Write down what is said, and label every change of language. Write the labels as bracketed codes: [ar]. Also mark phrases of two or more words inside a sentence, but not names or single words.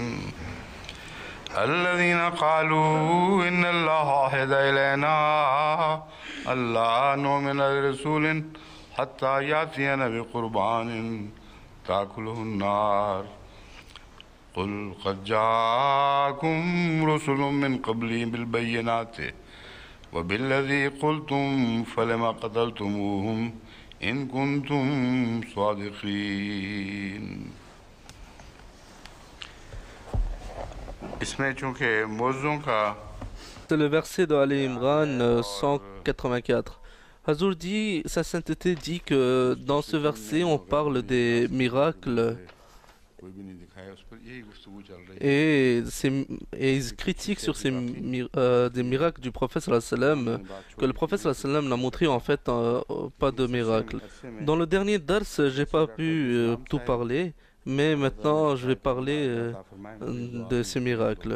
[ar] الذين قالوا إن الله عهد إلينا ألا نؤمن لرسول حتى يأتينا بقربان تأكله النار قل قد جاءكم رسل من قبلي بالبينات وبالذي قلتم فلما قتلتموهم إن كنتم صادقين. [ur] اس میں چونکہ موضوعوں کا [fr] C'est le verset de Ali Imran 184. Hazour dit, sa sainteté dit que dans ce verset on parle des miracles [ur] کوئی بھی نہیں دکھایا، اس پر یہی گفتگو چل رہی ہے. [fr] et ils critiquent sur des miracles du prophète [ar] صلى الله عليه وسلم, [fr] que le prophète [ar] صلى الله عليه وسلم [fr] n'a montré en fait pas de miracles. Dans le dernier dars, j'ai pas pu tout parler, mais maintenant je vais parler de ces miracles.